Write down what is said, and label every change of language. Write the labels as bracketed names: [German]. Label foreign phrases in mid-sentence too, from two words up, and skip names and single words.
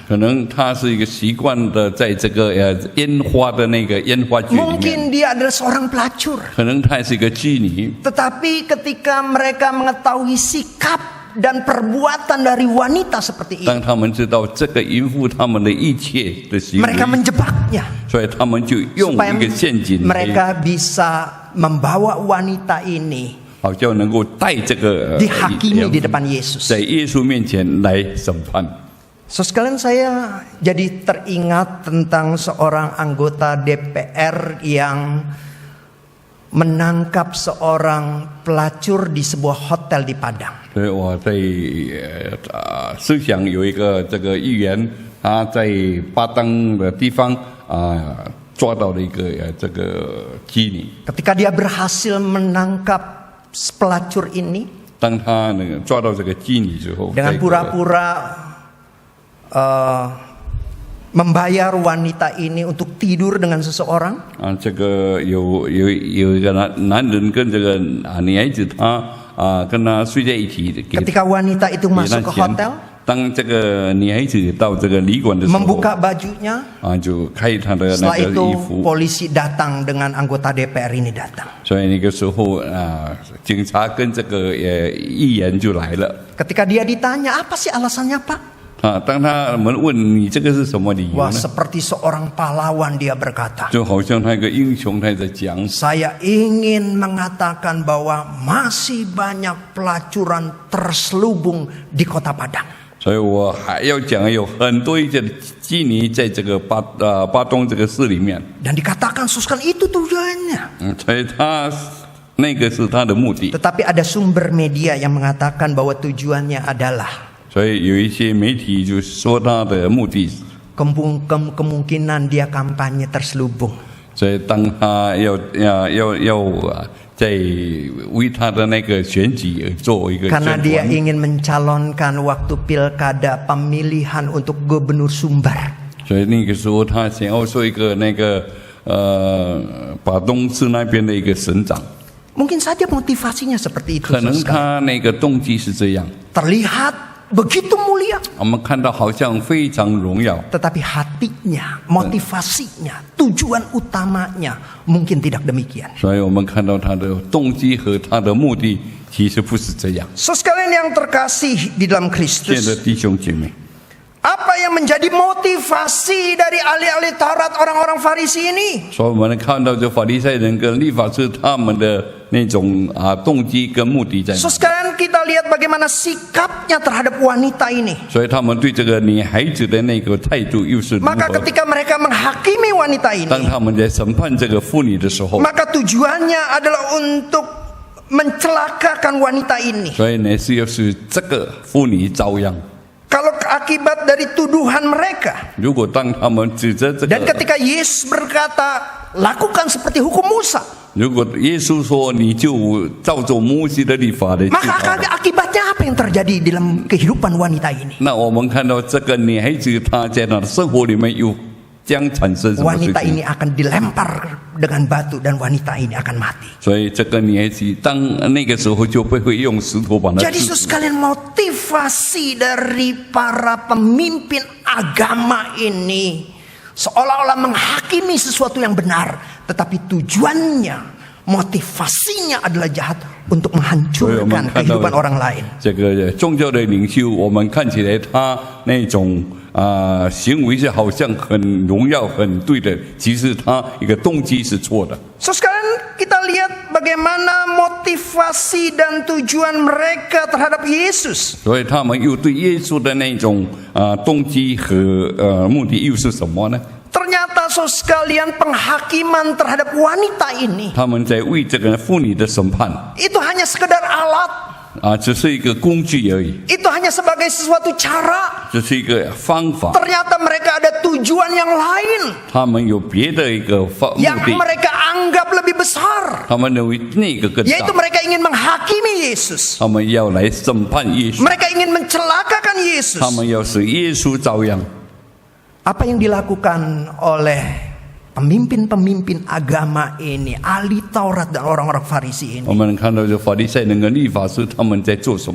[Chinese] 可能她是一个习惯的，在这个烟花的那个烟花剧里面， [Indonesian] Mungkin dia adalah seorang pelacur. [Chinese] 可能她是一个妓女。 [Indonesian] Tetapi ketika mereka mengetahui sikap dan perbuatan dari wanita seperti [Chinese] 当 [Indonesian] ini, [Chinese] 他们知道这个淫妇他们的一切的行为， [Indonesian] mereka menjebaknya [Chinese] 所以他们就用 [Indonesian] supaya [Chinese] 一个陷阱来， [Indonesian] mereka bisa membawa wanita ini [Chinese] 好像能够带这个 [Indonesian] dihakimi di depan Yesus. [Chinese] 在耶稣面前来审判。 [Indonesian] So, sekalian saya jadi teringat tentang seorang anggota DPR yang menangkap seorang pelacur di sebuah hotel di Padang. [Chinese] 所以我在思想有一个这个议员，他在巴当的地方抓到了一个这个妓女。 [Indonesian] Ketika dia berhasil menangkap pelacur ini [Chinese] 当他那个抓到这个妓女之后， [Indonesian] dengan [Chinese] 这个 [Indonesian] pura-pura membayar wanita ini untuk tidur dengan seseorang, [Chinese] 这个有一个男人跟这个女孩子，他跟他睡在一起，给 [Indonesian] ketika wanita itu [Chinese] 给他 [Indonesian] masuk ke [Chinese] 钱 [Indonesian] hotel,。 [Chinese] 当这个女孩子到这个旅馆的时候， [Indonesian] membuka bajunya, [Chinese] 就开她的那 [Indonesian] setelah [Chinese] 个 [Indonesian] itu [Chinese] 衣服， [Indonesian] polisi datang dengan anggota DPR ini datang. [Chinese] 所以那个时候警察跟这个议员就来了。 [Indonesian] Ketika dia ditanya, apa sih alasannya Pak? [Chinese] 当他们问你这个是什么理由 [Indonesian] Wah, [Chinese] 呢？ [Indonesian] seperti seorang pahlawan dia berkata, [Chinese] 就好像他一个英雄他在讲， [Indonesian] saya ingin mengatakan bahwa masih banyak pelacuran terselubung di kota Padang. [Chinese] 所以我还要讲有很多一些妓女在这个巴东这个市里面， [Indonesian] Dan dikatakan, suskan itu tujuannya. [Chinese] 所以他那个是他的目的。 [Indonesian] Tetapi ada sumber media yang mengatakan bahwa tujuannya adalah [Chinese] 所以有一些媒体就说他的目的， [Indonesian] kemungkinan dia kampanye terselubung. [Chinese] 所以当他要在为他的那个选举而做一个 [Indonesian] Karena [Chinese] 宣 [Indonesian] dia [Chinese] 传。 [Indonesian] ingin mencalonkan waktu pilkada pemilihan untuk gubernur Sumbar. [Chinese] 所以那个时候他想要做一个那个把东市那边的一个省长， [Indonesian] Mungkin saja motivasinya seperti itu. [Chinese] 可能 [Indonesian] Saudara. [Chinese] 他那个动机是这样。 [Indonesian] Terlihat begitu mulia, [Chinese] 我们看到好像非常荣耀， [Indonesian] tetapi hatinya, motivasinya, tujuan utamanya mungkin tidak demikian. [Chinese] 所以我们看到他的动机和他的目的其实不是这样。 [Indonesian] Sekalian yang terkasih di dalam [Chinese] 亲爱的 [Indonesian] Kristus, [Chinese] 弟兄姐妹， [Indonesian] apa yang menjadi motivasi dari ahli-ahli Taurat orang-orang Farisi ini? [Chinese] 所以我们看到这法利赛人跟律法师他们的那种动机跟目的在哪？ [Indonesian] Sekarang kita lihat bagaimana sikapnya terhadap wanita ini. [Chinese] 所以他们对这个女孩子的那个态度又是如 [Indonesian] Maka [Chinese] 何？ [Indonesian] ketika mereka menghakimi wanita [Chinese] 当 [Indonesian] ini, [Chinese] 他们在审判这个妇女的时候， [Indonesian] maka tujuannya adalah untuk mencelakakan wanita ini. [Chinese] 所以呢是要是这个妇女遭殃。 [Indonesian] Kalau akibat dari tuduhan mereka. [Chinese] 如果当他们指责这 [Indonesian] Dan [Chinese] 个， [Indonesian] ketika Yesus berkata, lakukan seperti hukum Musa. [Chinese] 如果耶稣说你就照着摩西的律法来治 [Indonesian] Maka [Chinese] 他的， [Indonesian] akibatnya apa yang terjadi dalam kehidupan wanita ini? [Chinese] 那我们看到这个女孩子她在她的生活里面又将产生什么事 [Indonesian] Wanita [Chinese] 情？ [Indonesian] ini akan dilempar dengan batu dan wanita ini akan mati. [Chinese] 所以这个女孩子当那个时候就会用石头把她 [Indonesian] Jadi [Chinese] 制死。 [Indonesian] sekalian motivasi dari para pemimpin agama ini seolah-olah menghakimi sesuatu yang benar, tetapi tujuannya, motivasinya adalah jahat untuk menghancurkan kehidupan orang lain. [Chinese] 这个宗教的领袖，我们看起来他那种行为是好像很荣耀、很对的，其实他一个动机是错的。 [Indonesian] So sekarang kita lihat bagaimana motivasi dan tujuan mereka terhadap Yesus. [Chinese] 所以他们又对耶稣的那种动机和目的又是什么呢？ [Indonesian] Ternyata so sekalian penghakiman terhadap wanita ini [Chinese] 他们在为这个妇女的审判 [Indonesian] itu hanya sekedar alat, [Chinese] 只是一个工具而已， [Indonesian] itu hanya sebagai sesuatu cara. [Chinese] 这是一个方法。 [Indonesian] Ternyata mereka ada tujuan yang lain [Chinese] 他们有别的一个目 [Indonesian] yang [Chinese] 的， [Indonesian] mereka anggap lebih besar, [Chinese] 他们认为那个更 [Indonesian] yaitu [Chinese] 大， [Indonesian] mereka ingin menghakimi Yesus. [Chinese] 他们要来审判耶稣， [Indonesian] Mereka ingin mencelakakan Yesus. [Chinese] 他们要使耶稣遭殃。 [Indonesian] Apa yang dilakukan oleh pemimpin-pemimpin agama ini, ahli Taurat dan orang-orang Farisi [Chinese] 我 [Indonesian] ini, [Chinese] 们看到这法利赛人跟律法师他们在做什么？